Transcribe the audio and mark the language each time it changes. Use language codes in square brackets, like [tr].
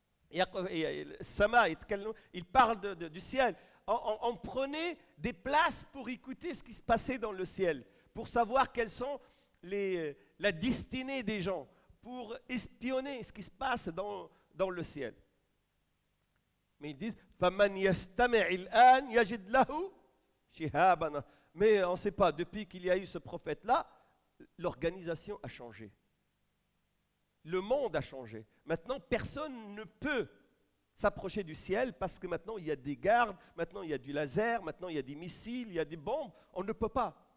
[fr] Il parle du ciel. On prenait des places pour écouter ce qui se passait dans le ciel, pour savoir quelles sont la destinée des gens, pour espionner ce qui se passe dans le ciel. Mais ils disent [ar] فَمَنْ يَسْتَمِعِ الْآنِ يَجِدْ لَهُ شِهَابًا. [fr] Mais on ne sait pas, depuis qu'il y a eu ce prophète-là, l'organisation a changé. Le monde a changé. Maintenant, personne ne peut s'approcher du ciel parce que maintenant il y a des gardes, maintenant il y a du laser, maintenant il y a des missiles, il y a des bombes. On ne peut pas.